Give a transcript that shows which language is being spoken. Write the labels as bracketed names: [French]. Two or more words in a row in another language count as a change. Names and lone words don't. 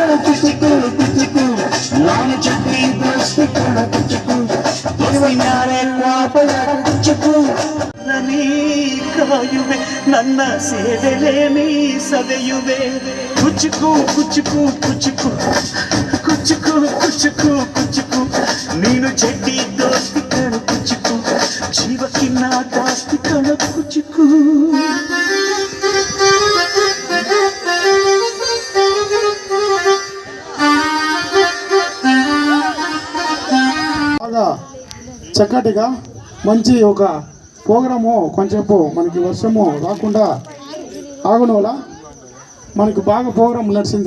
[Kannada] ಕುಚ್ಚುಕು ಕುಚ್ಚುಕು ನಾನು ಚಟ್ನಿ ಜಾಸ್ತಿ ಕುಚ್ಚುಕು ಯಾರೇ ಪಾಪದ ಕುಚ್ಚುಕು ನೀ ಕಾಯುವೆ ನನ್ನ ಸೇವೆಲೇ ನೀ ಸವೆಯುವೆ ಕುಚ್ಚುಕು ಕುಚ್ಚುಕು ಕುಚ್ಚುಕು ಕುಚ್ಚುಕು ಕುಚ್ಚುಕು ಕುಚ್ಚುಕು ನೀನು ಚಡ್ಡಿ ದೋಸ್ತಿ ಕಣು ಕುಚ್ಚುಕು ಜೀವಕ್ಕಿನ್ನ ಜಾಸ್ತಿ ಕಣು ಕುಚ್ಚುಕು [Telugu] బాగా చక్కటిగా మంచి ఒక ప్రోగ్రాము కొంచెంసేపు మనకి వర్షము రాకుండా ఆగడం వల్ల మనకి బాగా ప్రోగ్రాం నడిచింది.